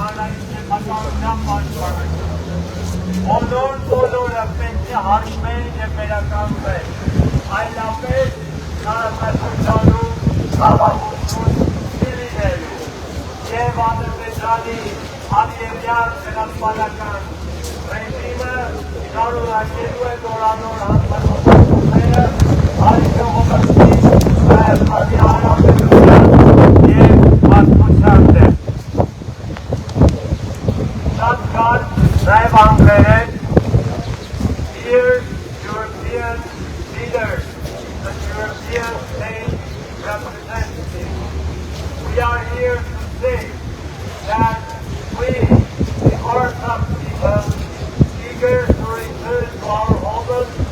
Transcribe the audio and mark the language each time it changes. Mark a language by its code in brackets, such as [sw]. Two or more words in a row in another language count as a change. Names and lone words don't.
[hy] հանրային սեփականության պաշտպանություն բոլորը պետք է հաշվեն և վերականգնվեն, այլապես տարածաշրջանում խաղաղություն չի լինելու և Ադրբեջանի Ալիևյան ցեղասպանական ռեժիմը շարունակելու է նորանոր հանցագործությունները հայ ժողովրդի, Հայաստանի Հանրապետության և մարդկության դեմ։ Շատ կարճ նաև անգլերեն [en] Dear European leaders and European state representatives, we are here to say that we, the Orthodox people, eager to return to our homes